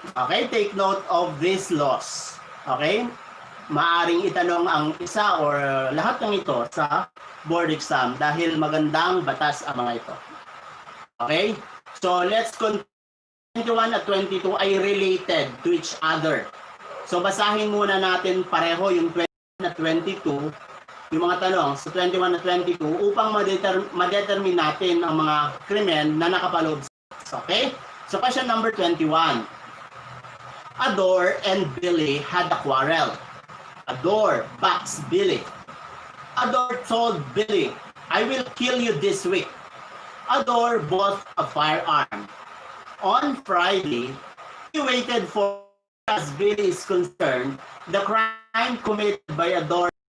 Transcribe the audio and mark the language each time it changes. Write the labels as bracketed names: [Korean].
[English] Okay, take note of these laws. Okay? [Filipino] Maaring itanong ang isa or lahat ng ito sa board exam dahil magandang batas ang mga ito. [English] Okay? So, let's continue. 21 at 22 ay related to each other. [Filipino] So basahin muna natin pareho yung 21 at 22, yung mga tanong sa 21 at 22 upang ma-determine natin ang mga krimen na nakapaloob sa text. [English] Okay? So question number 21. Adore and Billy had a quarrel. Adore backs Billy. Adore told Billy, I will kill you this week. Adore bought a firearm. On Friday, he waited for, as Billy is concerned, the crime committed by Adore.